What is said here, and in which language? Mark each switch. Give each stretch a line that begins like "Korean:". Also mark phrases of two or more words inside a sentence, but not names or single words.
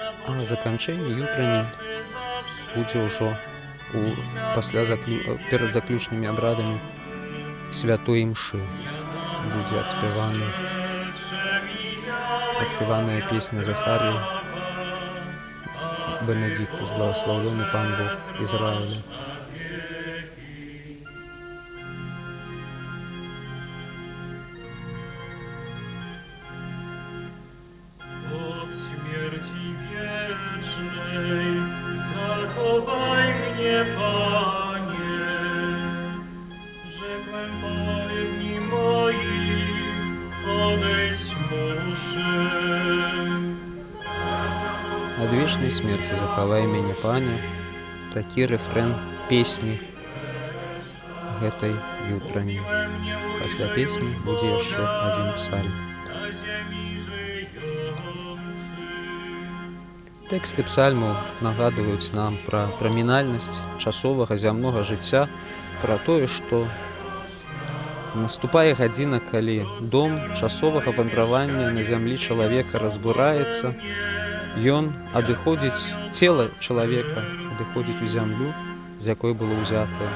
Belarusian: А заканчэнне ютрані будзе ўжо перад заключнымі абрадамі святой імшы. Будзе адспяваная песня Захарыі Бенедиктус,
Russian: благословленный Пан Бог Израиля.
Polish: Od śmierci wiecznej zachowaj mnie, Panie. Rzekłem, po dni moich odejść muszę.
Belarusian: Ад вечнай смерці захавай мяне, Пане, такі рэфрэн песні гэтай ютрані. Пасля песні будзе яшчэ адзін псальм. Тэксты псальмаў нагадваюць нам пра прамінальнасць часовага зямнога жыцця, пра тое, што наступае гадзіна, калі дом часовага вандравання на зямлі чалавека разбураецца, ён адыходзіць, цела чалавека адыходзіць у зямлю, з якой было ўзятае.